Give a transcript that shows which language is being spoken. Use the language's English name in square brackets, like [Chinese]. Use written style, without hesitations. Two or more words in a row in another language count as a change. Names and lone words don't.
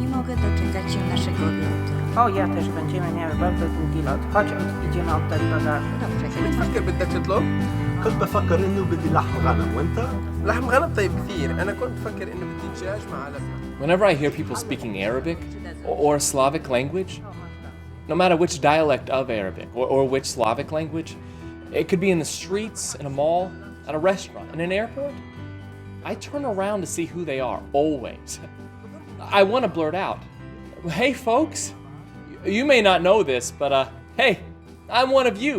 [Polish] mogę doczekać się naszego odlotu. O, ja też będziemy miały bardzo długi lot. Chodź, idziemy oddać bagaże. Dobrze, [Arabic] بتفكر بدك تطلب؟ كنت بفكر انه بدي لحم غنم وانت؟ لحم غنم طيب كثير، أنا كنت بفكر إنه بدي دجاج مع لبنة. [English] Whenever I hear people speaking Arabic or Slavic language, no matter which dialect of Arabic or which Slavic language, it could be in the streets, in a mall, at a restaurant, in an airport, I turn around to see who they are, always. I want to blurt out, hey folks, you may not know this, but hey, I'm one of you.